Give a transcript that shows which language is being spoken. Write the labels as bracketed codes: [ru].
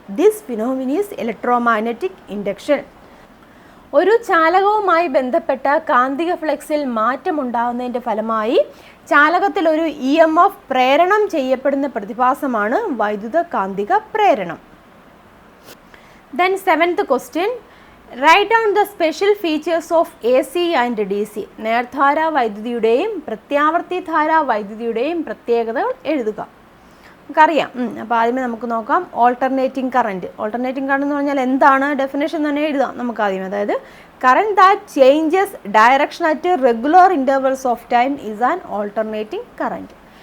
[en] This phenomenon is electromagnetic induction. [ml] ഒരു ചാലകവുമായി ബന്ധപ്പെട്ട കാന്തിക ഫ്ലക്സിൽ മാറ്റമുണ്ടാകുന്നതിൻ്റെ ഫലമായി ചാലകത്തിൽ ഒരു EMF പ്രേരണം ചെയ്യപ്പെടുന്ന പ്രതിഭാസമാണ് വൈദ്യുത കാന്തിക പ്രേരണം. [en] Then 7th question, write down the special features of AC and DC. [ml] നേർധാരാ വൈദ്യുതിയുടെയും പ്രത്യാവർത്തിധാരാ വൈദ്യുതിയുടെയും പ്രത്യേകതകൾ എഴുതുക. നമുക്കറിയാം. അപ്പോൾ ആദ്യമേ നമുക്ക് നോക്കാം ഓൾട്ടർനേറ്റിംഗ് കറണ്ട്. ഓൾട്ടർനേറ്റിംഗ് കറണ്ട് എന്ന് പറഞ്ഞാൽ എന്താണ്? ഡെഫിനേഷൻ തന്നെ എഴുതാം നമുക്ക് ആദ്യം. അതായത് [en] Current that changes direction at regular intervals of time is an alternating current.